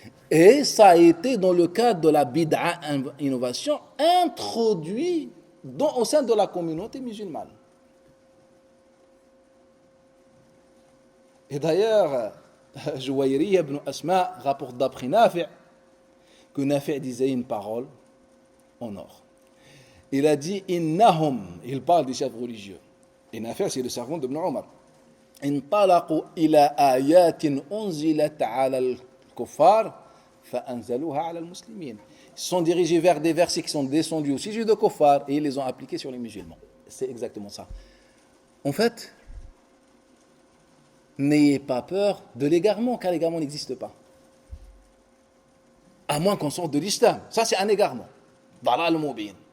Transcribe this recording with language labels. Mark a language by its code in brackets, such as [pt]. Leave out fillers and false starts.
[fr] Et ça a été dans le cadre de la bid'a, innovation, introduit au sein de la communauté musulmane. Et d'ailleurs, Jouairi ibn Asma rapporte d'après Nafi' que Nafi' disait une parole en or. Il a dit innahum, il parle des chefs religieux. Et Nafi' c'est le servant d'Ibn Omar. [ar] انطلقوا إلى آيات أنزلت على الكفار فأنزلوها على المسلمين. [fr] Ils sont dirigés vers des versets qui sont descendus au sujet de kuffar et ils les ont appliqués sur les musulmans. C'est exactement ça. En fait, n'ayez pas peur de l'égarement, car l'égarement n'existe pas. À moins qu'on sorte de l'islam. Ça, c'est un égarement. Dalal mubin.